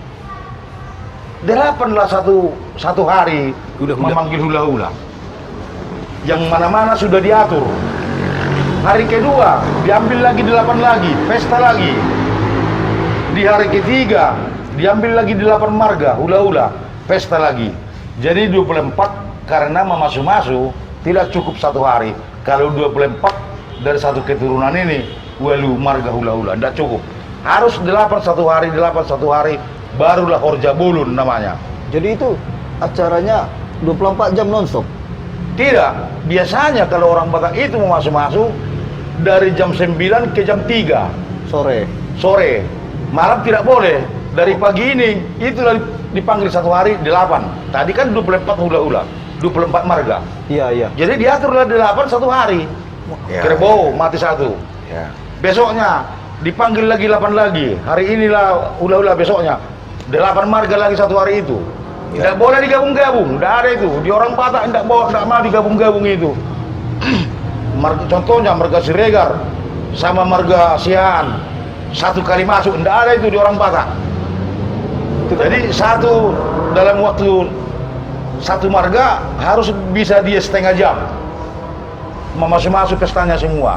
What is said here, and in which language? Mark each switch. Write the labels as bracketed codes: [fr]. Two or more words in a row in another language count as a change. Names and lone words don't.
[id] 8 lah satu hari memanggil hula-hula. Yang mana-mana sudah diatur. Hari kedua diambil lagi 8 lagi, pesta lagi. Di hari ketiga diambil lagi 8 marga hula-hula, pesta lagi. Jadi 24 karena memasu-masu tidak cukup 1 hari. Kalau 24 dari satu keturunan ini, walu marga hula-hula, tidak cukup. Harus 8 1 hari, 8 1 hari, barulah Horja Bulun namanya. Jadi itu acaranya 24 jam nonstop. Tidak, biasanya kalau orang Batak itu mau masuk-masuk dari jam 9 ke jam 3 sore. Malam tidak boleh. Dari pagi ini itulah dipanggil 1 hari 8. Tadi kan 24 hula-hula, 24 marga. Iya. Jadi diaturlah 8 1 hari. Ya. Kerbau mati 1. Ya. Besoknya dipanggil lagi 8 lagi. Hari inilah hula-hula besoknya. 8 marga lagi 1 hari itu. Tidak boleh digabung-gabung, tidak ada itu. Di orang Batak tidak mau digabung-gabung itu. Contohnya marga Siregar sama marga Sian, 1 kali masuk, tidak ada itu di orang Batak. Jadi dalam waktu 1 marga harus bisa dia setengah jam masuk pestanya semua.